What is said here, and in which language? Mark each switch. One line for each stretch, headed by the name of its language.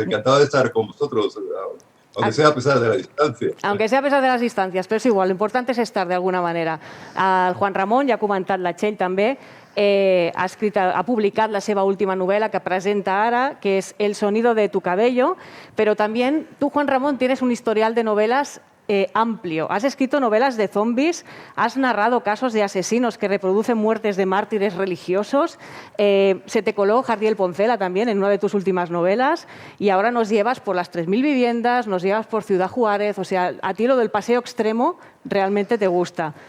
Spanish: Encantado de estar con vosotros, aunque sea a pesar de la distancia. Aunque sea a pesar de las distancias,
Catalan: però és igual, l'important és estar d'alguna manera. El Juan Ramón, ja ha comentat la Txell també, ha publicat la seva última novel·la que presenta ara, que és El sonido de tu cabello, però també tu, Juan Ramón,
Spanish: tienes un historial de novelas amplio. Has escrito novelas de zombies, has narrado casos de asesinos que reproducen muertes de mártires religiosos, se te coló Jardiel Poncela también en una de tus últimas novelas y ahora nos llevas por las 3.000 viviendas, nos llevas por Ciudad Juárez, o sea, a ti lo del paseo extremo realmente te gusta.